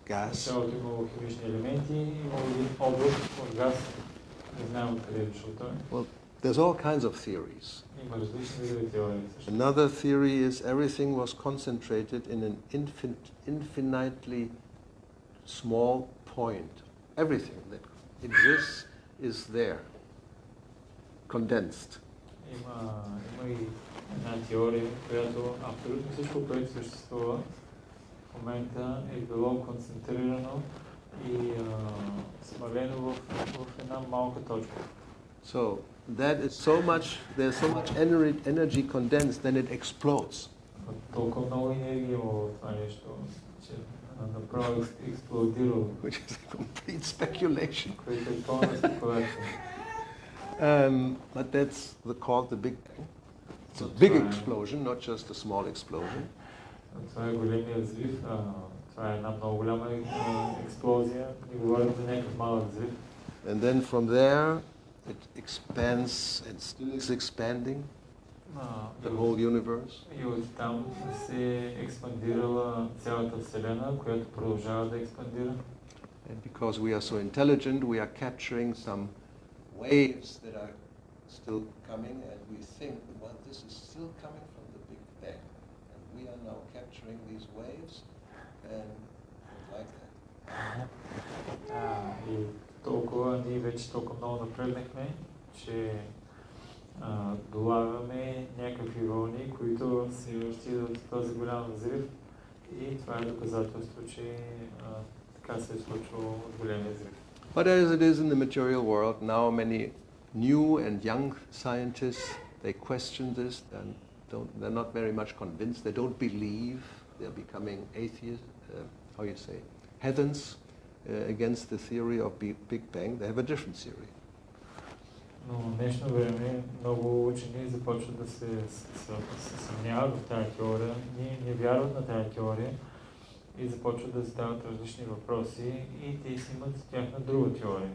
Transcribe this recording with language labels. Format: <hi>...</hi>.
<bg>Началото имало химични елементи, имало един облак от газ. Не знаем откъде е дошъл той.</bg> <en>Well, there's all kinds of theories.</en> <bg>Има различни видове теории.</bg> <en>Another theory is everything was concentrated in an infinitely small point. Everything that exists is there, condensed.</en> <bg>Има и една теория, която абсолютно всичко, което съществува в момента е било концентрирано и смалено в една малка точка.</bg> <en>So that is there's so much energy condensed, then it explodes.</en> <bg>Толкова много енергия има в това нещо, че направо експлодирало.</bg> <en>Which is a complete speculation.</en> <bg>Което е пълна спекулация.</bg> <en>But that's called the Big Bang. It's a big explosion, not just a small explosion.</en> <bg>Това е големият взрив. Това е една много голяма експлозия. Не говорим за някакъв малък взрив.</bg> <en>And then from there it expands and still is expanding the whole universe.</en> <bg>И оттам се експандирала цялата Вселена, която продължава да експандира.</bg> <en>And because we are so intelligent, we are capturing some waves that are still coming, and we think, well, this is still coming from the Big Bang. And we are now capturing these waves, and like that.</en> <bg>И толкова, ние вече толкова много напреднахме, че долавяме някакви вълни, които се стигат от този голям взрив, и това е доказателство, че така се е случило от големия взрив.</bg> <en>But as it is in the material world, now many new and young scientists, they question this, and they're not very much convinced, they don't believe, they're becoming atheists, how you say, heathens against the theory of Big Bang. They have a different theory.</en> <bg>Но в днешно време много учени започват да се съмняват в тази теория, не вярват на тази теория и започват да задават различни въпроси, и те си имат тяхна друга теория.</bg>